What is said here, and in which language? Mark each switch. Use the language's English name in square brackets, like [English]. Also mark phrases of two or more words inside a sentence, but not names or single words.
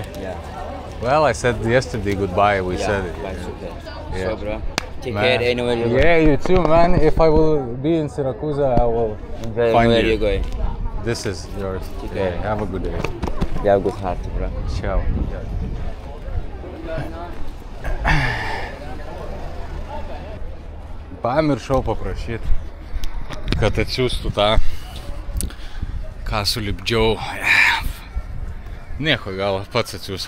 [English] Yeah. Well, I said yesterday goodbye. We said it. Bye, super. Yeah. So, bro. Take Man. care anywhere you go. Yeah, you too, man. If I will be in Syracuse, I will find Anywhere you. you go. This is yours. Take Yeah, care. have a good day. You have a good heart, bro. Ciao. [Lithuanian] Pamiršau paprašyti, kad atsiųstų tą, ką sulipdžiau. Nieko, gal pats atsiųs.